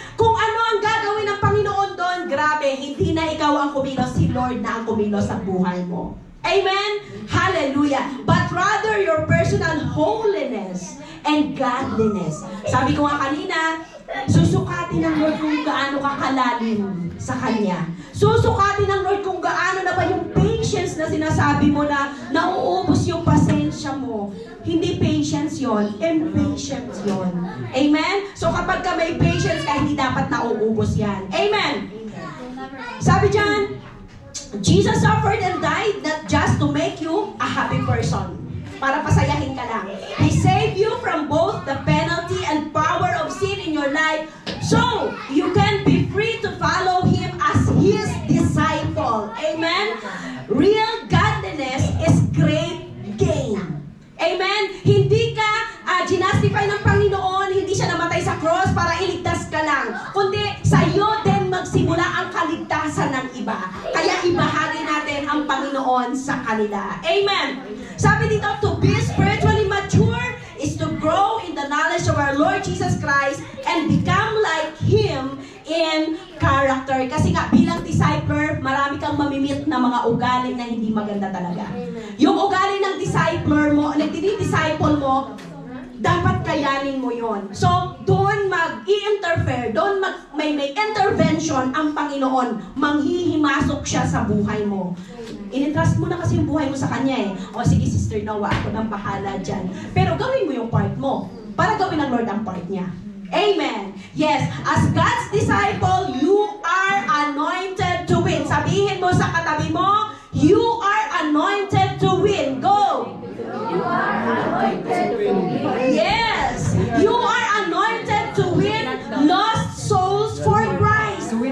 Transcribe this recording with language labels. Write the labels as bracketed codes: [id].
[tl] Kung ano ang gagawin ng Panginoon doon, grabe, hindi na ikaw ang kumilos, si Lord na ang kumilos sa buhay mo. Amen? Hallelujah. [en] But rather your personal holiness and godliness. [tl] Sabi ko nga kanina, susukatin ng Lord kung gaano ka kalalim sa Kanya. Susukatin ng Lord kung gaano na ba yung patience na sinasabi mo na nauubos yung pasensya mo. Hindi patience yon, impatience yon. Amen? So kapag ka may patience ka, hindi dapat nauubos yan. Amen? Sabi dyan, [en] Jesus suffered and died not just to make you a happy person. [tl] Para pasayahin ka lang. [en] He saved you from both the penalty and power of sin in your life so you can be free to follow Him as His disciple. Amen? Real godliness is great gain. Amen? [tl] Hindi ka ginastify ng Panginoon, hindi siya namatay sa cross para iligtas ka lang. Kundi sa iyo din magsimula ang kaligtasan ng iba. Kaya ibahagi natin ang Panginoon sa kanila. Amen? Sabi dito, [en] to be spiritually mature is to grow in the knowledge of our Lord Jesus Christ and become like Him in character. [tl] Kasi nga, bilang discipler, marami kang mamimit na mga ugali na hindi maganda talaga. Yung ugali ng discipler mo, nagdi-disciple mo, dapat kayanin mo yon. So, doon mag-i-interfere, doon may intervention ang Panginoon. Manghihimasok siya sa buhay mo. Inintrust mo na kasi yung buhay mo sa Kanya eh. O sige, Sister Noah, ako nang bahala dyan. Pero gawin mo yung part mo para gawin ng Lord ang part niya. Amen. [en] Yes, as God's disciple, you are anointed to win. [tl] Sabihin mo sa katabi mo, [en] you are anointed to win. Go! You are anointed to win. Yes! You are anointed to win lost souls for Christ.